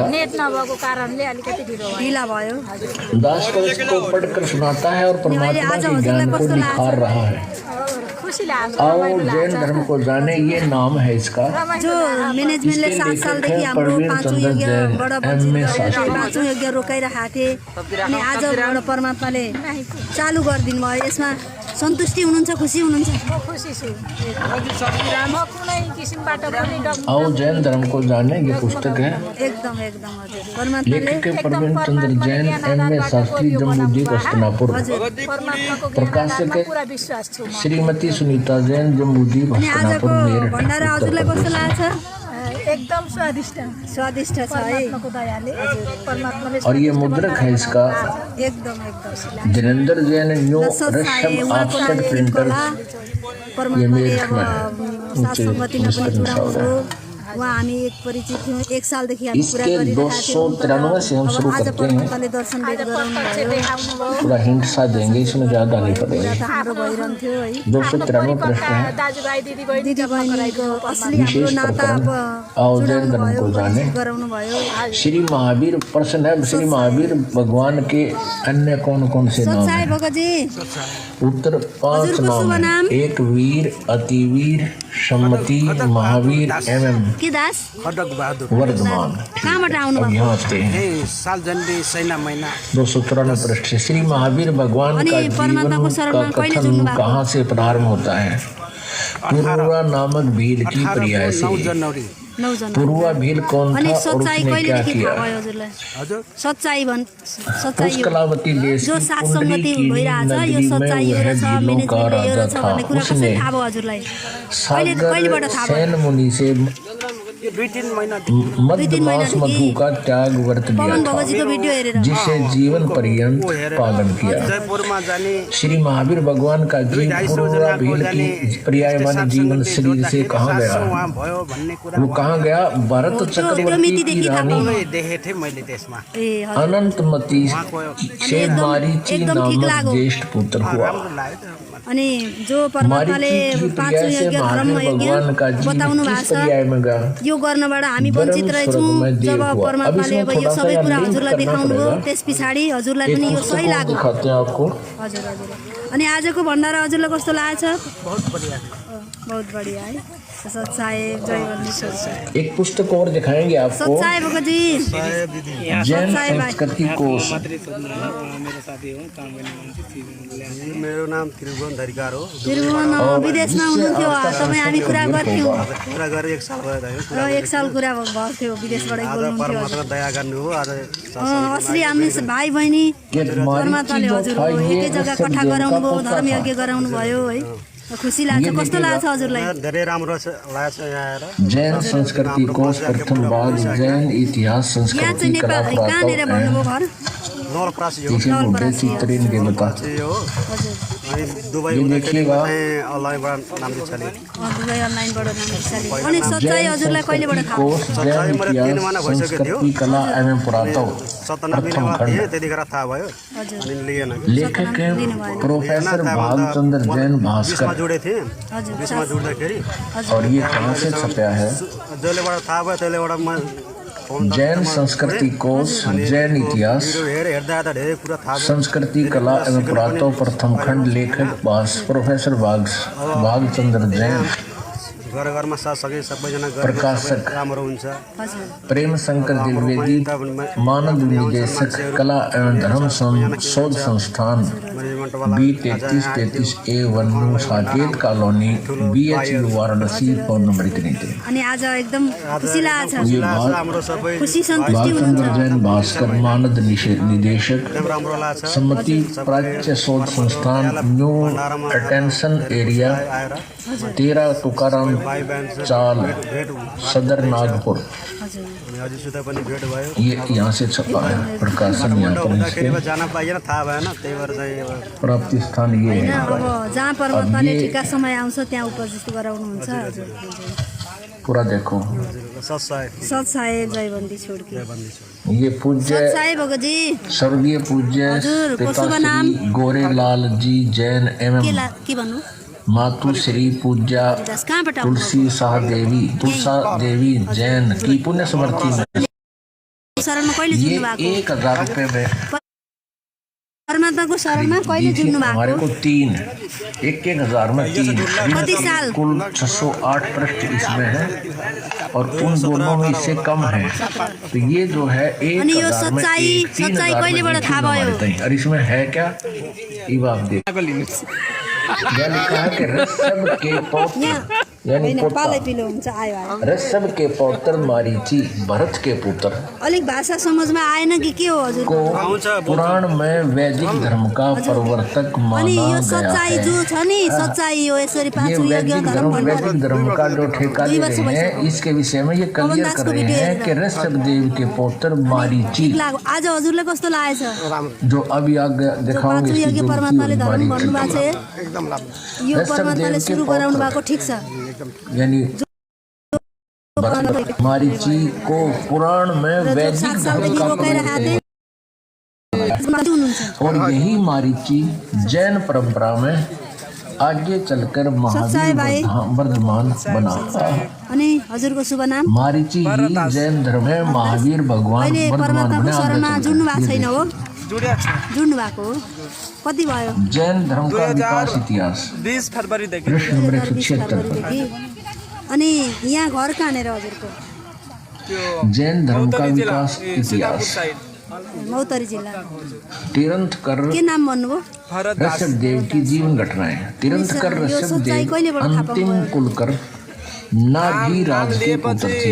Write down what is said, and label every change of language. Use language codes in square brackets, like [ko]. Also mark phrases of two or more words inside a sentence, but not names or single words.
[ne] नेट नभएको कारणले अलिकति ढिलो भयो ढिला भयो। [hi] दास को इसको पढ़कर सुनाता है और परमात्मा के ज्ञान को निखार रहा है। [ne] खुसी लाग्छ [hi] आओ जैन धर्म को जाने, ये नाम है इसका। [ne] जो म्यानेजमेन्टले 7 सालदेखि हाम्रो पाँचौं यज्ञबाट पाँचौं यज्ञ रोकाइरहेका थिए, अनि आजबाट परमात्माले चालु गरिदिनु भयो। यसमा सन्तुष्टि हुनुहुन्छ, खुसी हुनुहुन्छ? खुसी छु म कुनै किसिमबाट पनि [hi] आओ जैन धर्म को जाने, ये पुस्तक है। [ne] एकदम एकदम हजुर परमात्माले [hi] लेखक के प्रवीण चंद्र जैन, M.A. शास्त्री, जम्मूदीप हस्तिनापुर। [ne] परमात्माको [hi] प्रकाशक है [ne] पुरा विश्वास छु म [hi] श्रीमती सुनीता जैन, जम्मूदीप [ne] अनि [hi] हस्तिनापुर, [ne] आजको [hi] मेरठ, [ne] भण्डारा [hi] उत्तर [ne] हजुरलाई कस्तो [hi] प्रदेश। [ne] लाग्छ? एकदम स्वादिष्ट स्वादिष्ट छ है। परमात्माको दयाले परमात्माले [hi] और ये मुद्रक है इसका [ne] एकदम एकदम [hi] धीरेन्द्र जैन, न्यू दशरथ रश्म [ne] साई उहाँको [hi] ऑफसेट [ne] लागि [hi] प्रिंटर। [ne] कला परमात्माले [hi] मेरठ [ne] अब [hi] में है। [ne] साथ सङ्गतिमा पनि [hi] नीचे [ne] पुऱ्याउनु। उहाँ हामी एक परिचित थियौँ, 1 सालदेखि हामी पुरा [hi] इसके [ne] गरिरहेका थियौँ। [hi] 293 से हम अब शुरू [ne] आज [hi] करते हैं। [ne] परमात्माले दर्शन भेट गराउनु भयो। [hi] थोड़ा हिंट सा देंगे, इसमें ज्यादा नहीं पड़ेगा। [ne] त हाम्रो भइरहन्थ्यो है। [hi] 293 प्रश्न है। [ne] दाजुभाइ दिदीबहिनी दिदी बहिनीको असली हाम्रो [hi] विशेष [ne] नाता [hi] प्रकरण अब आओ जैन [ne] जुडाउनु [hi] धर्म [ne] भयो, [hi] को जाने। [ne] गराउनु भयो। [hi] श्री महावीर प्रश्न है, श्री महावीर भगवान के अन्य कौन कौन से नाम [ne] सच्चाई [hi] हैं? [ne] भगतजी [hi] उत्तर 5 [ne] हजुरको नाम शुभ [hi] है। [ne] नाम? [hi] एक वीर, अतिवीर, सम्मति, महावीर, MM [ne] के दास खडक बहादुर [hi] वर्धमान। [ne] कहाँबाट आउनु [hi] अब [ne] भएको? [hi] यहाँ आते हैं। [ne] साल जनवरी सैना महिना [hi] 293 पृष्ठ से श्री महावीर भगवान [ne] अनि [hi] का जीवन [ne] परमात्माको शरणमा [hi] का [ne] कहिले [hi] कथन [ne] जुट्नु भएको? [hi] कहाँ से प्रारंभ होता है? पूर्वा नामक भील की प्रिया [ne] 9 [hi] से। [ne] जनवरी 9 जना। [hi] पूर्वा भील कौन [ne] अनि [hi] था और [ne] सच्चाई [hi] उसने क्या [ne] कहिलेदेखि [hi] किया? [ne] थाहा भयो हजुरलाई? हजुर सच्चाई सच्चाई [hi] उस [ne] यो [hi] कलावती देश [ne] जो [hi] की [ne] सात [hi] कुंडली [ne] सङ्गति [hi] की [ne] भइरहेछ, यो [hi] नगरी में [ne] सच्चाई यो [hi] वह [ne] रहेछ, [hi] भीलों का [ne] म्यानेजमेन्ट यो [hi] राजा [ne] रहेछ [hi] था। [ne] भन्ने कुरा कसरी [hi] उसने [ne] थाहा भयो हजुरलाई? [hi] सागर [ne] थाहा भयो? [hi] सैन मुनि से [ne] यो 2-3 महिना [hi] मध्य मास मधु का त्याग व्रत लिया [ne] पवन [hi] था, [ne] भगतजीको भिडियो हेरेर [hi] जिसे जीवन पर्यंत पालन किया। [ne] जयपुरमा जाने [hi] श्री महावीर भगवान का जीव पूर्वा भील की पर्यायमान जीवन शरीर से कहाँ गया? [ne] उहाँ भयो भन्ने कुरा [hi] वो कहाँ गया? भरत चक्रवर्ती की रानी [ne] देखेको थिएँ मैले त्यसमा ए हजुर [hi] अनंतमती से मारीची [ne] एकदम ठीक [hi] नामक [ne] लाग्यो। [hi] ज्येष्ठ पुत्र हुआ। [ne] राम्रो लाग्यो अनि जो परमात्माले पाँचौं यज्ञ धर्म यज्ञ बताउनु भएको छ यो गर्नबाट हामी वञ्चित रहेछौँ। जब परमात्माले अब यो सबै कुरा हजुरलाई देखाउनु भयो त्यस पछाडि हजुरलाई पनि यो सही लाग्यो। हजुर हजुर। अनि आजको भण्डारा हजुरलाई कस्तो लागेछ? [hi] बहुत बढ़िया है। सच्चाई जय वंदे। एक पुस्तक और दिखाएंगे आपको, [ne] सच्चाई भगत जी, [hi] जैन संस्कृति कोश। [ne] मेरो नाम त्रिभुवन धरिकार हो। त्रिभुवन विदेशमा हुनुहुन्थ्यो, तपाईँ हामी कुरा गर्थ्यौँ। कुरा गरेर 1 साल भयो। 1 साल कुरा भएको थियो, विदेशबाट बोल्नुहुन्थ्यो। परमात्मा दया गर्नु हो। आज असली हामी भाइ बहिनी परमात्माले हजुरको एकै जग्गा कट्ठा गराउनु भयो, धर्म यज्ञ गराउनु भयो है। खुसी लाग्छ। कस्तो लाग्छ हजुरलाई? धेरै राम्रो लाग्छ यहाँ आएर। [hi] जैन संस्कृति कोश प्रथम भाग, जैन इतिहास संस्कृति कला [ne] कहाँनिर भन्नुभयो घर? नवलपरासी हो। [hi] चित्रिन के बता [ne] अनि दुबई [hi] देखिएगा [ne] अनलाइनबाट नाम दिछाले। दुबई अनलाइनबाट नाम दिछाले। अनि सच्चाई हजुरलाई कहिलेबाट थाहा? [hi] कोश जैन इतिहास संस्कृति कला एवं पुरातत्व [ne] 97 मा थिए, त्यतिखेर थाहा भयो। अनि लिएन। [hi] लेखक हैं प्रोफेसर भालचंद्र जैन भास्कर। [ne] जुडे थिए। बिचमा जुड्दाखेरि [hi] और ये कहाँ से छपा है? [ne] जसलेबाट थाहा भयो त्यसलेबाट म [hi] जैन संस्कृति कोश, जैन इतिहास [ne] हेर्दा त धेरै कुरा थाहा [hi] संस्कृति कला एवं पुरातत्व प्रथम खंड, लेखक प्रोफेसर भालचंद्र जैन, [ne] घर घरमा साथसँगै सबैजना [hi] प्रकाशक [ne] राम्रो हुन्छ। [hi] प्रेम शंकर द्विवेदी, मानद निदेशक कला एवं धर्म शोध संस्थान, B3333A1 साकेत कॉलोनी, BHU वाराणसी, फोन नंबर इतने थे। [ne] अनि आज एकदम खुसी लाग्छ। [hi] ये [ne] हाम्रो सबै खुसी सन्तुष्टि [hi] भालचंद्र जैन भास्कर, मानद निदेशक, [ne] राम्रो लाग्छ। [hi] सम्मति प्राच्य शोध संस्थान, न्यू अटेंशन एरिया, 13 तुकाराम चाल, सदर नागपुर। [ne] हजुरसित पनि भेट भयो। [hi] ये यहाँ से छपा है, प्रकाशन यहाँ पर इसके [ne] जान पाइएन, थाहा भएन, त्यही भएर चाहिँ [hi] प्राप्ति स्थान ये है। [ne] अब जहाँ परमात्माले ठिका समय आउँछ त्यहाँ उपस्थित गराउनुहुन्छ। [hi] पूरा देखो। सत साहेब जयवंती छोड़की। ये पूज्य साहेब भगत जी, स्वर्गीय पूज्य [ne] हजुर, को शुभ [hi] पिताश्री [ne] नाम? [hi] गोरेलाल जी जैन एवं [ne] के भन्नु? [hi] मातु श्री पूज्या [ne] कहाँबाट आउनु? [hi] तुलसा देवी जैन की पुण्य स्मृति में [ne] शरणमा कहिले [hi] ये [ne] जुन्नु भएको? [hi] 1000 रुपए में [ne] परमात्माको शरणमा कहिले जुन्नु [hi] हमारे [ne] भएको? [hi] को 3 1,000 में 3 [ne] कति साल? [hi] कुल 608 पृष्ठ इसमें है और उन दोनों में इससे कम है। तो ये जो है [ne] अनि यो [hi] 1,000 में [ne] सच्चाई [hi] 3,000 में [ne] कहिलेबाट थाहा भयो? [hi] और इसमें है क्या? ये आप देख क्या लिखा है कि ऋषभ के पौत्र यानी [ne] पालै पिलो हुन्छ आयो। [hi] ऋषभ के पौत्र मारीची, भरत के पुत्र [ne] अलिक भाषा समझमा आएन कि के हो हजुर? [hi] को पुराण में वैदिक धर्म का प्रवर्तक माना [ne] अनि यो [hi] गया [ne] सच्चाई [hi] है। [ne] जो छ नि, सच्चाई यो यसरी [hi] ये [ne] पाँचौं यज्ञ [hi] वैदिक धर्म वैदिक धर्म का जो ठेका ले रहे हैं, इसके विषय में ये क्लियर कर रहे हैं कि ऋषभ देव के पौत्र मारीची, [ne] आज हजुरलाई कस्तो लागेछ? [hi] जो अभी आगे दिखाऊंगे [ne] पाँचौं यज्ञ [hi] इसकी [ne] परमात्माले जो धर्म [hi] मारीची, [ne] गर्नुभएको छ, यो परमात्माले सुरु गराउनु भएको ठिक छ। [hi] यानी मारीची को पुराण में वैदिक [ne] 7 [hi] धर्म [ne] सालदेखि [hi] का [ne] रोकाइरहेका थिए। [hi] और यही मारीची जैन परंपरा में आगे चलकर महावीर वर्धमान बना। [ne] अनि हजुरको शुभ नाम? [hi] मारीची ही जैन धर्म में महावीर भगवान [ne] अहिले [hi] वर्धमान [ne] परमात्माको शरणमा [hi] बने। [ne] जुड्नु भएको छैन हो? जुड्नु भएको हो। कति भयो? [hi] जैन धर्म का विकास इतिहास [ne] 20 फरवरीदेखि [hi] पृष्ठ नंबर 176 [ne] देखि। अनि यहाँ घर कहाँनिर हजुरको? [hi] जैन धर्म का विकास इतिहास [ne] मौतरी जिल्ला। [hi] तीर्थंकर [ne] के नाम भन्नुभयो? [hi] ऋषभ देव की जीवन घटनाएं। तीर्थंकर ऋषभ देव अंतिम कुलकर नाभी राज के पुत्र थे।